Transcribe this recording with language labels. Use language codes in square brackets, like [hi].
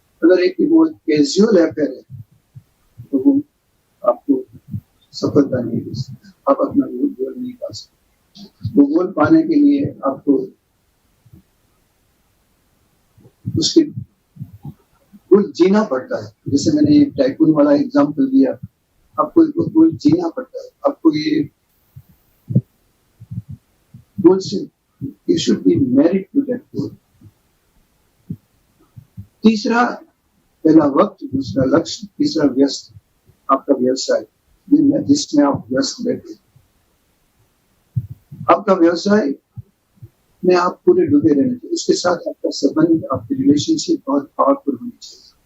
[hi] अगर एक वो कैजुअल अफेयर है तो वो आपको सफलता नहीं दे सकता, आप अपना गोल नहीं पा सकते। वो गोल पाने के लिए आपको उसके गोल जीना पड़ता है। जैसे मैंने एक टाइकून वाला एग्जांपल दिया, आपको गोल जीना पड़ता है। आपको ये गोल से [en] you should be married to that goal। [hi] तीसरा, पहला वक्त, दूसरा लक्ष्य, तीसरा व्यस्त, आपका व्यवसाय जिसमें आप व्यस्त बैठे। आपका व्यवसाय में आप पूरे डूबे रहने चाहिए। उसके साथ आपका संबंध, आपकी रिलेशनशिप बहुत पावरफुल होनी चाहिए।